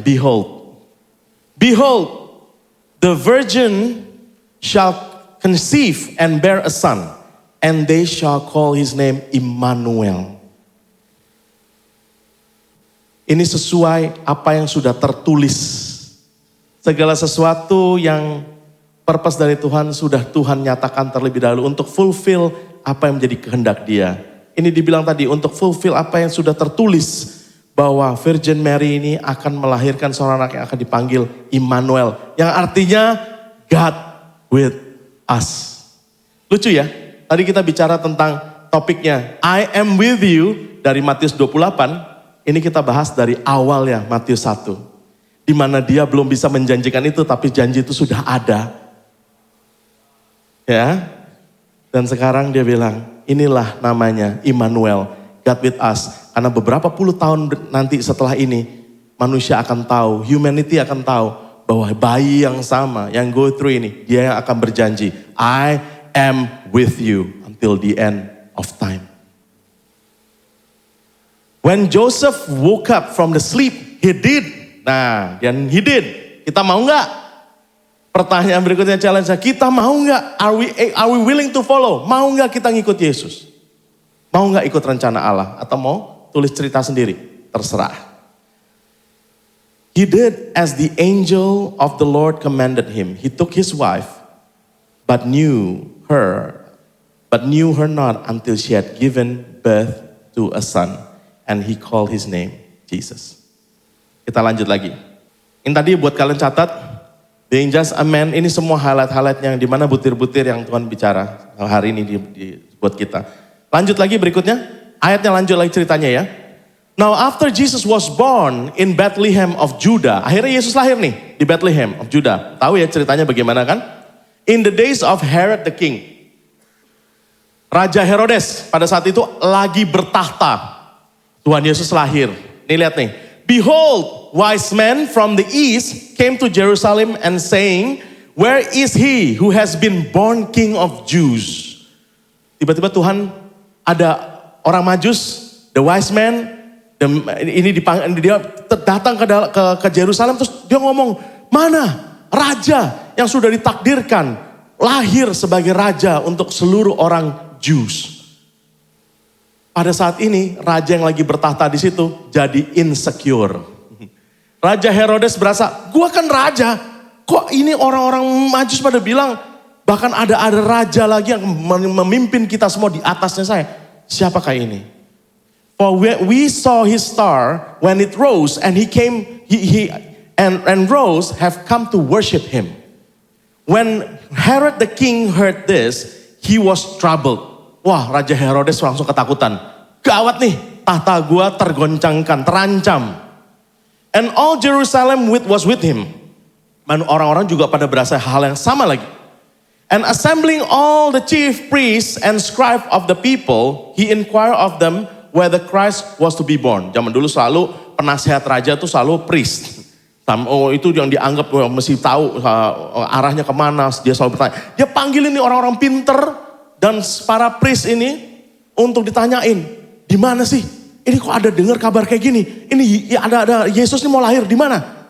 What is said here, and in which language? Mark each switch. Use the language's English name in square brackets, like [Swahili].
[English] Behold, the virgin shall conceive and bear a son. And they shall call his name Immanuel. [Indonesian] Ini sesuai apa yang sudah tertulis. Segala sesuatu yang purpose dari Tuhan sudah Tuhan nyatakan terlebih dahulu untuk fulfill apa yang menjadi kehendak dia. Ini dibilang tadi untuk fulfill apa yang sudah tertulis bahwa Virgin Mary ini akan melahirkan seorang anak yang akan dipanggil Immanuel, yang artinya [English] God with us. [Indonesian] Lucu ya, tadi kita bicara tentang topiknya [English] I am with you [Indonesian] dari Matius 28, ini kita bahas dari awalnya Matius 1. Di mana dia belum bisa menjanjikan itu, tapi janji itu sudah ada. Ya, dan sekarang dia bilang, inilah namanya Immanuel, [English] God with us. [Indonesian] Karena beberapa puluh tahun nanti setelah ini, manusia akan tahu, humanity akan tahu bahwa bayi yang sama, yang go through ini, dia yang akan berjanji, [English] I am with you until the end of time. When Joseph woke up from the sleep, he did. [Indonesian] Nah, dan [English] he did. [Indonesian] Kita mau nggak? Pertanyaan berikutnya challenge, kita mau nggak? [English] Are we willing to follow? [Indonesian] Mau nggak kita ngikut Yesus? Mau nggak ikut rencana Allah? Atau mau tulis cerita sendiri? Terserah. [English] He did as the angel of the Lord commanded him. He took his wife, but knew her not until she had given birth to a son, and he called his name Jesus. [Indonesian] Kita lanjut lagi. Ini tadi buat kalian catat, [English] being just a man, [Indonesian] ini semua highlight yang dimana butir-butir yang Tuhan bicara hari ini buat kita. Lanjut lagi berikutnya, ayatnya lanjut lagi ceritanya ya. [English] Now after Jesus was born in Bethlehem of Judah, [Indonesian] akhirnya Yesus lahir nih di [English] Bethlehem of Judah. [Indonesian] Tahu ya ceritanya bagaimana kan? [English] In the days of Herod the king. [Indonesian] Raja Herodes pada saat itu lagi bertahta. Tuhan Yesus lahir. Nih lihat nih. [English] Behold, wise men from the east came to Jerusalem and saying, where is he who has been born king of Jews? [Indonesian] Tiba-tiba Tuhan ada orang Majus, [English] the wise man, [Indonesian] dia datang ke Jerusalem terus dia ngomong, mana raja yang sudah ditakdirkan lahir sebagai raja untuk seluruh orang Jews. Pada saat ini raja yang lagi bertahta di situ jadi insecure. Raja Herodes berasa, gua kan raja, kok ini orang-orang Majus pada bilang, bahkan ada raja lagi yang memimpin kita semua di atasnya saya. Siapakah ini? [English] For we saw his star when it rose, and he came, and rose have come to worship him. When Herod the king heard this, he was troubled. [Indonesian] Wah, Raja Herodes langsung ketakutan. Gawat nih, tahta gua tergoncangkan, terancam. [English] And all Jerusalem was with him. [Indonesian] Dan orang-orang juga pada berasa hal yang sama lagi. [English] And assembling all the chief priests and scribes of the people, he inquired of them whether Christ was to be born. [Indonesian] Zaman dulu selalu penasehat raja itu selalu priest. Itu yang dianggap mesti tahu arahnya kemana, dia selalu bertanya. Dia panggil ini orang-orang pinter dan para priest ini untuk ditanyain, di mana sih? Ini kok ada dengar kabar kayak gini? Ini ada Yesus ini mau lahir di mana?